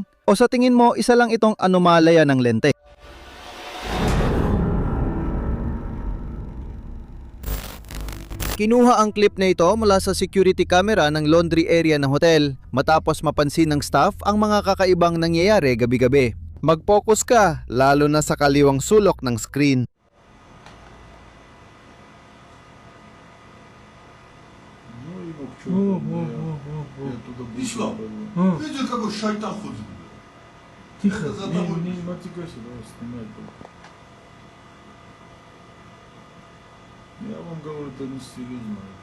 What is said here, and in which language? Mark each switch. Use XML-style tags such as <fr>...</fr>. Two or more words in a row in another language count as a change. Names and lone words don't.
<tl>O sa tingin mo, isa lang itong anomalya ng lente? Kinuha ang clip na ito mula sa</tl> <en>security camera</en> <tl>ng</tl> <en>laundry area</en> <tl>ng hotel matapos mapansin ng staff ang mga kakaibang nangyayari gabi-gabi. Mag-focus ka, lalo na sa kaliwang sulok ng screen.</tl> <ru>Видел, какой шайтан ходит. Тихо, не матюкайся, давай, снимай это. Я вам говорю, это не серьезно.</ru>